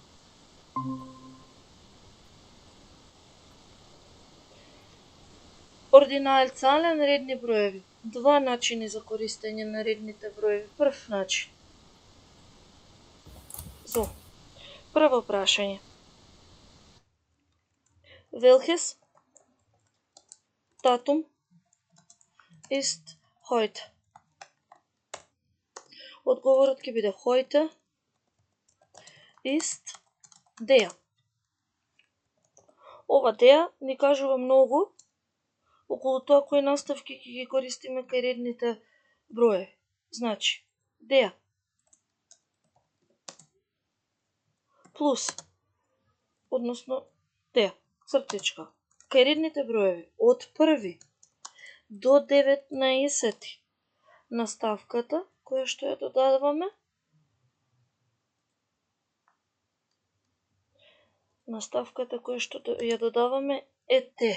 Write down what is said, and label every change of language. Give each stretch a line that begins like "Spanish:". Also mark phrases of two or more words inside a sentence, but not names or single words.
Macedonian: Ординалцален редни броеви. Два начини за користење на редните броеви. Прв начин. So. Прво прашање.
German: Welches Datum ist heute?
Macedonian: Одговорот ќе биде
German: heute ist der.
Macedonian: Ова der ни кажува многу околу тоа кои наставки ќе ги користиме кај редните броеви. Значи, der плюс, односно der, цртичка, кај редните броеви од 1 до 19 наставката која што ја додаваме, е те.